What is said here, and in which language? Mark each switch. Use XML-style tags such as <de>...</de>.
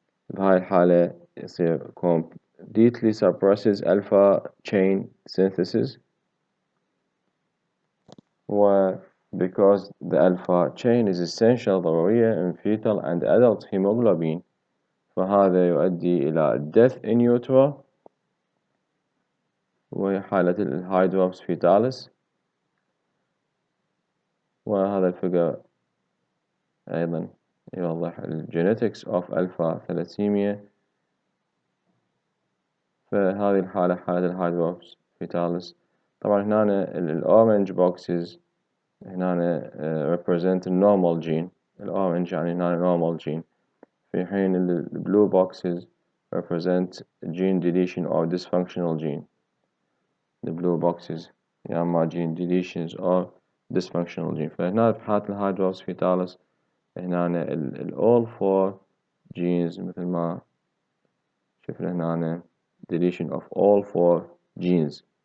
<ar>بهاي الحالة يصير</ar> <en>completely suppresses alpha chain synthesis، because the alpha chain is essential ضرورية in fetal and adult hemoglobin،</en> <ar>فهذا يؤدي إلى</ar> <en>death in utero</en> <ar>وهي حالة الهيدروبس فيتالس. وهذا الفيجر أيضا يوضح الجينيتكس</ar> <en>of alpha thalassemia.</en> <ar>فهذه الحالة حالة الهيدروبس فيتالس. طبعا هنا الأورنج بوكسز هنا represent النورمال جين، الأورنج يعني هنا</ar> <en>normal gene،</en> <ar>في حين البلو بوكسز represent</ar> <en>gene deletion or dysfunctional gene. The blue boxes</en> <ar>يا إما</ar> <en>gene deletions or dysfunctional gene.</en> <ar>فهنا في حالة الهيدروبس فيتالس هنا</ar> <en>all 4 genes</en> <ar>مثل ما شفنا هنا</ar> <en>deletion of all 4 genes.</en>